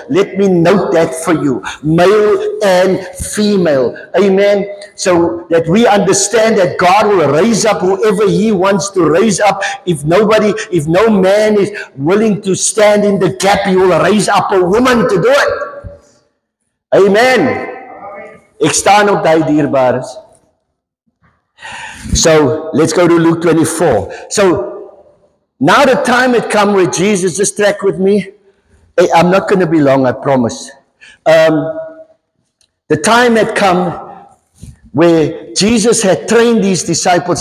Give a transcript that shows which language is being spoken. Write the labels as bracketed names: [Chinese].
[English] Let me note that for you, male and female. Amen. So that we understand that God will raise up whoever he wants to raise up. If no man is willing to stand in the gap, he will raise up a woman to do it. Amen. [Afrikaans] Ek staan op die dierbares. [English] So let's go to Luke 24. So now the time had come where Jesus, just track with me. I'm not going to be long, I promise. The time had come where Jesus had trained these disciples.